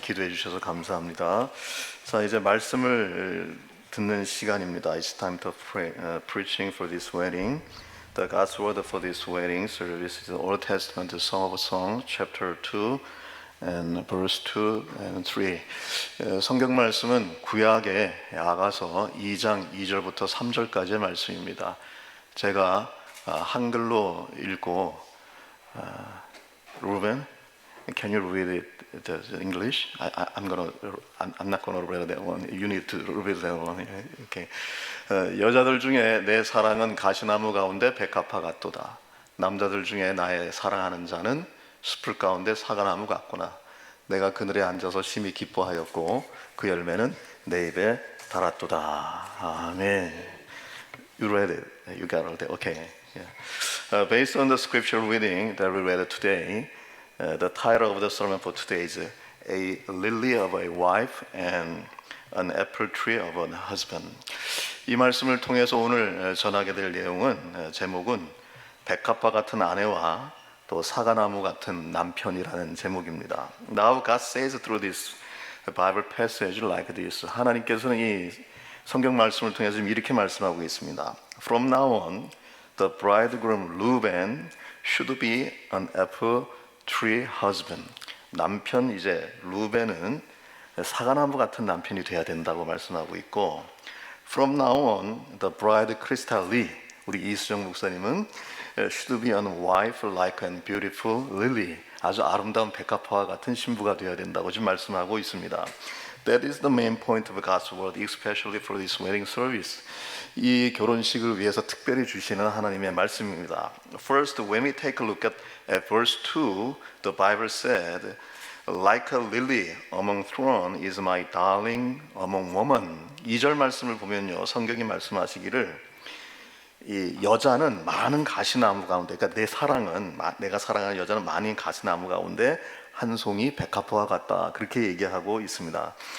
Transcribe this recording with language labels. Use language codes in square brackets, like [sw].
[ko] 기도해 주셔서 감사합니다. 자, 이제 말씀을 듣는 시간입니다. [en] It's time to pray, preaching for this wedding. The God's word for this wedding service is the Old Testament Song of Songs, chapter 2 and verse 2 and 3. [ko] 성경 말씀은 구약의 아가서 2장 2절부터 3절까지의 말씀입니다. 제가 한글로 읽고 [en] Ruben, can you read it in English? I'm not gonna read that one. You need to read that one. Okay. [ko] 여자들 중에 내 사랑은 가시나무 가운데 백합화 같도다. 남자들 중에 나의 사랑하는 자는 숲을 가운데 사과나무 같구나. 내가 그늘에 앉아서 심히 기뻐하였고 그 열매는 내 입에 달았도다. [en] 아멘. You read it. You got it. Okay. Yeah. Based on the scripture reading that we read today. The title of the sermon for today is A Lily of a Wife and an Apple Tree of a Husband. [ko] 이 말씀을 통해서 오늘 전하게 될 내용은 제목은 백합화 같은 아내와 또 사과나무 같은 남편이라는 제목입니다. [en] Now God says through this Bible passage like this. [ko] 하나님께서는 이 성경 말씀을 통해서 이렇게 말씀하고 있습니다. [en] From now on, the bridegroom Reuben should be an apple tree husband. [ko] 남편 이제 루벤은 사과나무 같은 남편이 돼야 된다고 말씀하고 있고, [en] from now on the bride Crystal Lee, [ko] 우리 이수정 목사님은 [en] should be a wife like and beautiful lily, [ko] 아주 아름다운 백합화와 같은 신부가 되어야 된다고 지금 말씀하고 있습니다. [en] That is the main point of God's word, especially for this wedding service. [ko] 이 결혼식을 위해서 특별히 주시는 하나님의 말씀입니다. [en] First, when we take a look at verse 2, the Bible said, like a lily among thorns is my darling among women. [ko] 2절 말씀을 보면요, 성경이 말씀하시기를 이 여자는 많은 가시나무 가운데, 그러니까 내가 사랑하는 여자는 많은 가시나무 가운데 한 송이 백합화와 같다, 그렇게 얘기하고 있습니다.